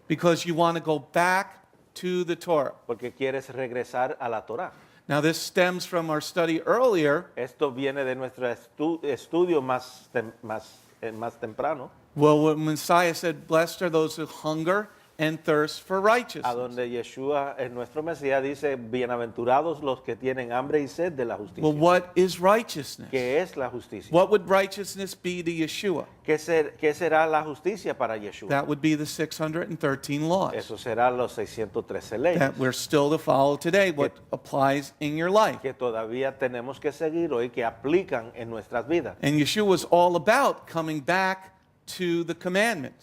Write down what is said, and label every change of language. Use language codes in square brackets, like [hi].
[en] because you want to go back to the Torah. [es] porque quieres regresar a la Torá. [en] Now, this stems from our study earlier. [es] Esto viene de nuestro estudio más temprano, [en] Well, when Messiah said, "Blessed are those who hunger and thirst for a righteousness." [es] donde Yeshua, nuestro Mesías, dice, bienaventurados los que tienen hambre y sed de la justicia. [en] Well, what is righteousness? [es] ¿Qué es la justicia? [en] What would righteousness be to Yeshua? [es] ¿Qué será la justicia para Yeshua? [en] That would be the 613 laws [es] Eso será los 613 leyes [en] that we're still to follow today, what applies in your life. [es] que todavía tenemos que seguir hoy, que aplican en nuestras vidas. [en] And Yeshua was all about coming back to the commandments,